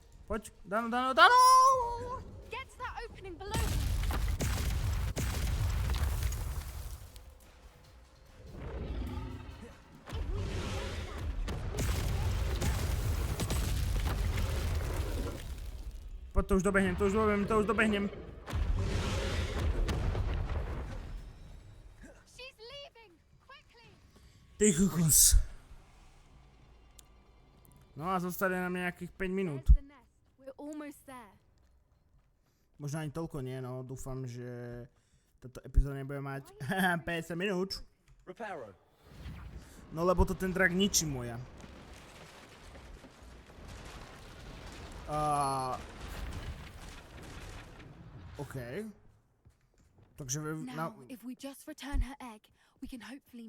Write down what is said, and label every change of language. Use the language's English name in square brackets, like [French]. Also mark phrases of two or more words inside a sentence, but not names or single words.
[Slovak] Poď, Dano! [English] Get to that opening below. [Slovak] Poď, to už dobehnem. [English] She's leaving. Quickly. [Slovak] Ty kokos. No a zostane nám nejakých 5 minút. [English] There's the nest. We're almost there. [Slovak] Možno ani toľko nie, no. Dúfam, že táto epizóda nebude mať 50 minút. Reparo. No lebo to ten drak ničí moja. OK. Takže [English] Now, if we just return her egg, we can hopefully